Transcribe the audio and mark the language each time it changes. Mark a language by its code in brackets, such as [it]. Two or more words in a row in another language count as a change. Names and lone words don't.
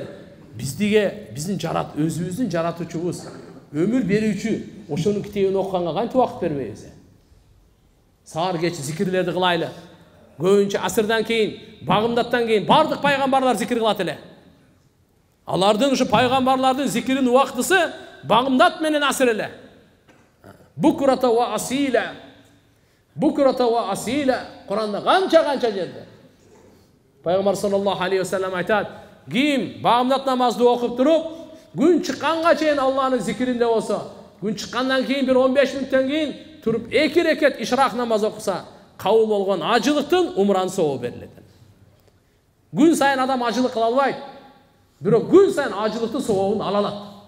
[ky] Биздиге биздин өзүбүздүн жаратуучубуз, өмүр берүүчү, ошонун китебин окуганга кантип убакыт бербейбиз? Саар кеч зикирлерди кылайлы. Көбүнчө асырдан кийин, багымдаттан кийин бардык пайгамбарлар зикир кылат эле. Алардын ушу пайгамбарлардын зикирин убактысы багымдат менен асыр эле. [ar] بكرة وأصيلا. بكرة وأصيلا. [ky] Куранда канча жерде. Пайгамбар [ar] صلى الله عليه وسلم [ky] айтат: ким багымдат намазды окуп туруп, күн чыкканга чейин Аллахтын зикиринде болсо, күн чыккандан кийин бир 15 мүнөттөн кийин туруп 2 рекет ишрак намаз окуса, кабыл болгон ажылыктын умран сообу берилет. Күн сайын адам ажылык кыла албайт, бирок күн сайын ажылыктын сообун ала алат.